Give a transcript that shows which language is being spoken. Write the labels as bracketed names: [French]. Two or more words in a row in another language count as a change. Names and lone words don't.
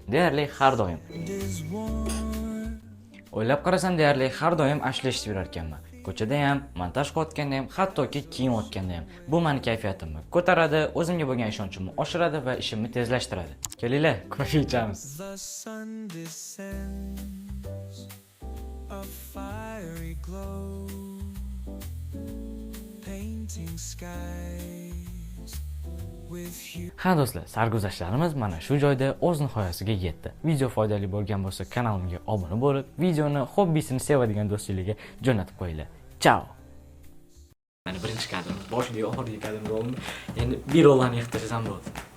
[Uzbek] Deyarli har doim. O'ylab qarasam deyarli har doim ashula eshitib yurar ekanman. Ko'chada ham, montaj qilayotganda ham, hattoki kiyim o'tganda ham. Bu meni kayfiyatimni ko'taradi, o'zimga bo'lgan ishonchimni oshiradi va ishimni tezlashtiradi. Kelinglar, ko'rib ichamiz. [English] A fiery glow, painting skies with you. [Uzbek] Ha do'stlar, sarguzashtlarimiz mana shu joyda o'z nihoyasiga yetdi. Video foydali bo'lgan bo'lsa, kanalimga obuna bo'lib, videoni hobbisini sevadigan do'stingizga jo'natib qo'yinglar. Ciao. Mana birinchi kadr, boshiga oxirgi kadr bo'ldi. Endi bir rolani yig'tirsam bo'ldi.